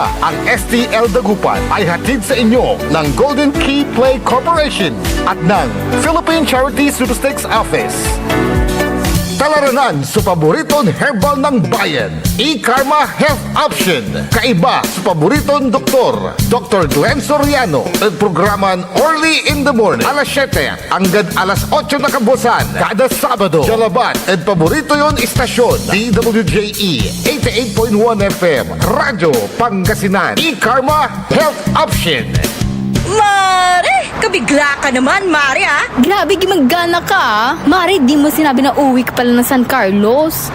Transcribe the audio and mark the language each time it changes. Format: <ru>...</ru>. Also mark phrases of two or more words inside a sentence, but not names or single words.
<tl>Ang STL Dagupan ay hatid sa inyo ng Golden Key Play Corporation at ng Philippine Charity Sweepstakes Office.</tl> <pag>Talaranan sa paboritong herbal ng bayan.</pag> <en>E-Karma Health Option.</en> <pag>Kaiba sa paboritong doktor. Dr. Glenn Soriano. At programan Early in the Morning.</pag> <tl>Alas 7 hanggang alas 8 na kabusan. Kada Sabado. Jalaban.</tl> <pag>At paborito yon istasyon. DWJE 88.1 FM. Radyo Pangasinan.</pag> <en>E-Karma Health Option.</en> <tl>Mare! Kabigla ka naman, Mare, ah! Grabe, gimagana ka, ah. Mare, di mo sinabi na uwi ka pala ng San Carlos.</tl>